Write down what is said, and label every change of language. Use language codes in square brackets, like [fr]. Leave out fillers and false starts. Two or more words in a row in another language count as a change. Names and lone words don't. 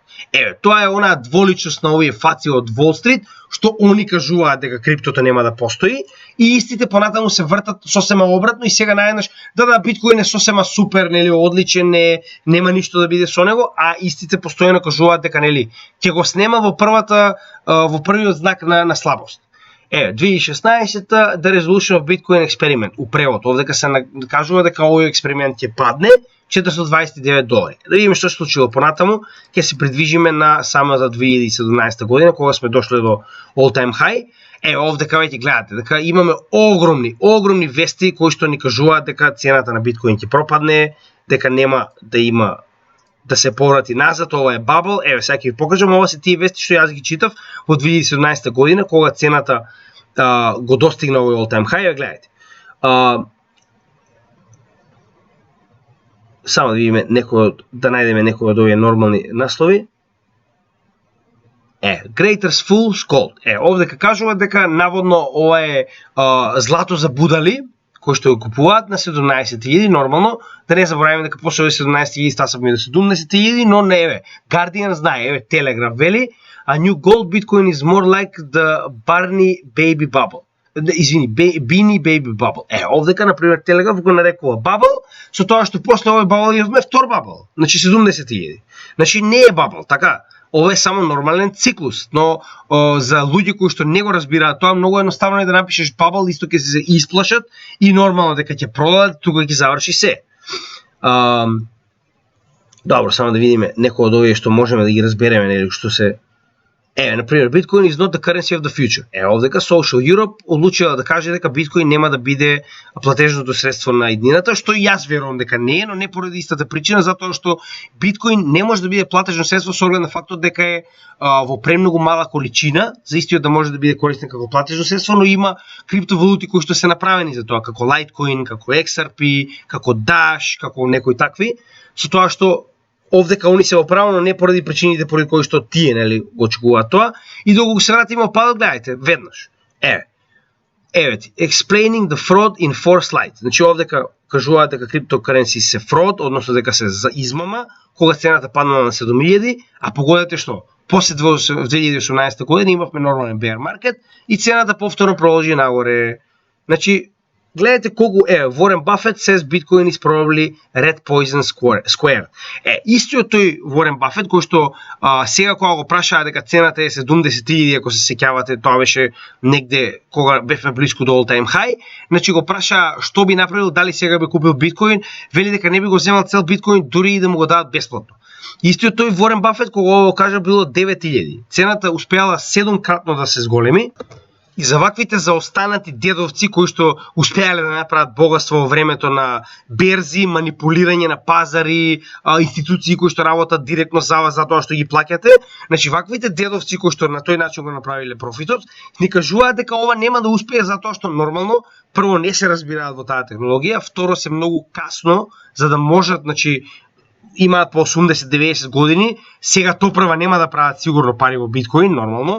[mk] Еве, тоа е онаа дволичност на овие фаци од Wall Street, што они кажуваат дека криптото нема да постои и истите понатаму се вртат сосема обратно и сега наеднаш биткоин е сосема супер, нели, одличен, нема ништо да биде со него, а истите постојано кажуваат дека нели ќе го снема во првиот знак на слабост. [en] 2016 The Resolution of Bitcoin Experiment, [mk] у превод, овдека се кажува дека овој експеримент ќе падне $429. Да видиме што се случило понатаму, ќе се придвижиме на самата 2017 година, кога сме дошле до [en] all time high. [mk] Овдека веќе гледате дека имаме огромни вести кои што ни кажуваат дека цената на биткоин ќе пропадне, дека нема да има да се поврати назад, ова е бабл. Еве, сега ќе ви покажам, ова се тие вести што јас ги читав во 2017 година, кога цената го достигна овој [en] all time high. [mk] Гледате. Само да видиме да најдеме некој од овие нормални наслови. [en] Greater's Fool's Gold. [mk] Овдека кажува дека наводно ова е злато за будали, кои што го купуваат на 17,000, нормално, да не забораваме дека после 17,000 стасавме до 70,000, но не еве. Guardian знае, еве Telegraph вели, [en] a new gold Bitcoin is more like the Barney Baby Bubble. [mk] Извини, [en] Beanie Baby Bubble. [mk] Овдека, например, Telegraph го нарекува bubble, со тоа што после овој bubble имаме втор bubble, значи 70,000. Значи не е bubble, така. Ова е само нормален циклус, но за луѓе кои што не го разбираат тоа, многу едноставно е да напишеш bubble, исто ќе се исплашат и нормално дека ќе продадат, тука ќе заврши се. Добро, само да видиме некои од овие што можеме да ги разбереме, нели, што се. Например, [en] Bitcoin is not the currency of the future. [mk] Овдека Social Europe одлучила да каже дека Bitcoin нема да биде платежното средство на иднината, што и јас верувам дека не е, но не поради истата причина, затоа што Bitcoin не може да биде платежно средство со оглед на фактот дека е во премногу мала количина, за истиот да може да биде користен како платежно средство, но има криптовалути кои што се направени за тоа, како Litecoin, како XRP, како Dash, како некои такви, со тоа што овдека они се оправа, но не поради причините поради кои што тие, нели, го очекуваат тоа. И доколку се вратиме опадот, гледајте, веднаш. [en] Explaining the fraud in 4 slides. [mk] Значи овдека кажуваат дека криптокаренси се fraud, односно дека се за измама, кога цената падна на 7,000, а погодете што? После 2018 година имавме нормален [en] bear market [mk] и цената повторно продолжи нагоре. Значи гледате колку [en] Warren Buffett says Bitcoin is probably red poison square. [mk] Истиот тој Warren Buffett кој што сега кога го прашаа дека цената е 70.000, ако се сеќавате, тоа беше негде кога бевме блиску до [en] all time high, [mk] значи го прашаа што би направил, дали сега би купил биткоин, вели дека не би го земал цел биткоин дури и да му го дадат бесплатно. Истиот тој Warren Buffett кога го кажа било 9.000. Цената успеала 7-кратно да се зголеми. И за ваквите заостанати дедовци кои што успеале да направат богатство во времето на берзи, манипулирање на пазари, институции кои што работат директно за вас затоа што ги плаќате, значи ваквите дедовци кои што на тој начин го направиле профитот, ни кажуваат дека ова нема да успее затоа што нормално прво не се разбираат во таа технологија, второ се многу касно за да можат, значи имаат по 80-90 години, сега топрва нема да прават сигурно пари во биткоин нормално.